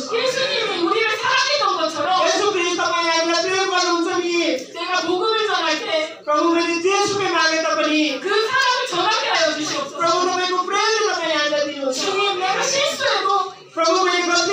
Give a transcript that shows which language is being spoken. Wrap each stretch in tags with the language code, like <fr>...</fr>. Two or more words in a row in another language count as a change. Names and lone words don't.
<ko>예수님이 우리를 사랑했던 것처럼</ko> <ne>यसो ख्रीष्ट तपाईले हामीलाई प्रेम गर्नुहुन्छ नि</ne> <ko>내가 복음을 전할 때 그</ko> <ne>प्रभु मैले जेसुकै मागे तापनि</ne> <ko>사랑을 전하게 하여 주시옵소서.</ko> <ne>प्रभु तपाईको प्रेमले तपाईले हामीलाई दिनुहोस्</ne> <ko>주님, 내가 실수해도</ko> <ne>प्रभु मैले</ne>